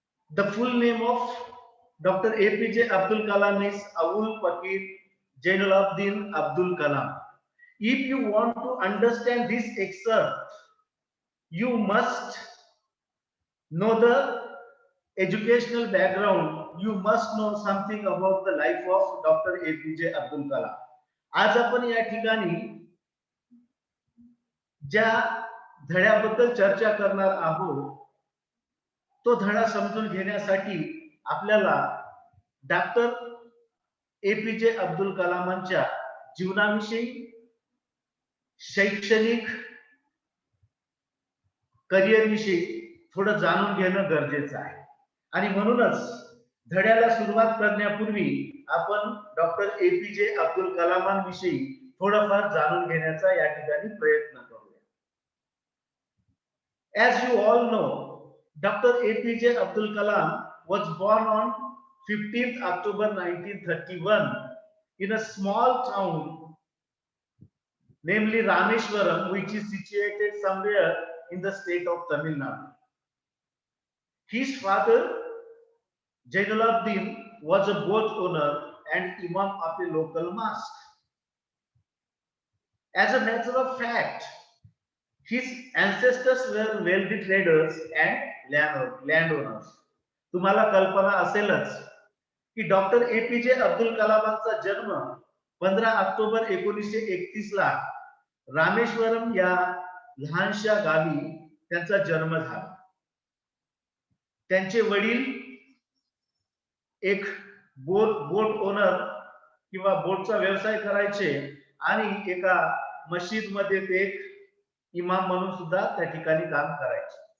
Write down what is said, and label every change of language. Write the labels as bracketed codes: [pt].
[en] The full name of Dr. APJ Abdul Kalam is Abul Pakir Jainuddin Abdul Kalam. If you want to understand this excerpt, you must know the educational background. You must know something about the life of Dr. APJ Abdul Kalam. [mr] आज आपण या ठिकाणी ज्या धड्याबद्दल चर्चा करणार आहोत तो धडा समजून घेण्यासाठी आपल्याला डॉक्टर एपीजे अब्दुल कलामांच्या जीवनाविषयी, शैक्षणिक करिअर विषयी थोडं जाणून घेणं गरजेचं आहे. आणि म्हणूनच धड्याला सुरुवात करण्यापूर्वी आपण डॉक्टर एपीजे अब्दुल कलामांविषयी थोडंफार जाणून घेण्याचा या ठिकाणी प्रयत्न करूया. [en] As you all know, Dr. APJ Abdul Kalam was born on 15th October 1931 in a small town, namely Rameshwaram, which is situated somewhere in the state of Tamil Nadu. His father, Jainuddin, was a boat owner and imam of a local mosque. As a matter of fact, his ancestors were wealthy traders and landowners. [mr] तुम्हाला कल्पना असेलच की doctor APJ Abdul कलामांचा जन्म 15 October 1931 ला रामेश्वरम या लहानशा गावी त्यांचा जन्म झाला. त्यांचे वडील एक बोट ओनर किंवा बोटचा व्यवसाय करायचे आणि एका मस्जिद मध्ये ते एक इमाम म्हणून सुद्धा त्या ठिकाणी काम करायचे.